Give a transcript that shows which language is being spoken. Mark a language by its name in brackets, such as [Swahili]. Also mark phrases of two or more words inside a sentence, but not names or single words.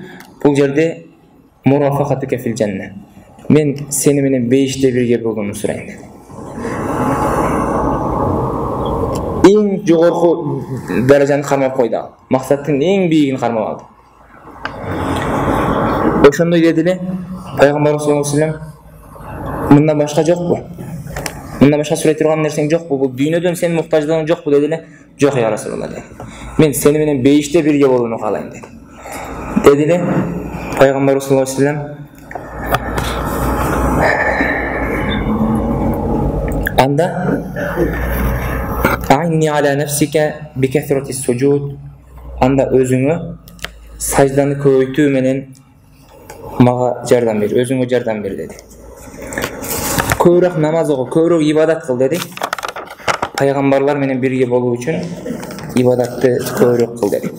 [Kyrgyz] Бул жерде [Arabic] مرافقتك في الجنة. [Kyrgyz] Мен сени менен бейиште бирге болгонумду сурайын деди. Эң жогорку даражаны кармап койду ал. Максаттын эң бийигин кармап алды. Ошондой деди эле, Пайгамбар [Arabic] صلى الله عليه وسلم [Kyrgyz] мындан башка жокпу? Мындан башка сурай турган нерсең жокпу? Бул дүйнөдөн сенин муктаждыгың жокпу деди эле. Жок [Arabic] يا رسول الله [Kyrgyz] деди. Мен сени менен бейиште бирге болууну каалайм деди. Деди эле Пайгамбар [Arabic] صلى الله عليه وسلم [Kyrgyz] анда [Arabic] أعني على نفسك بكثرة السجود, [Kyrgyz] анда өзүңө сажданы көбөйтүү менен мага жардам бер, өзүңө жардам бер деди. Көбүрөөк намаз оку, көбүрөөк ибадат кыл деди. Пайгамбарлар менен бирге болуу үчүн ибадатты көбүрөөк кыл деди.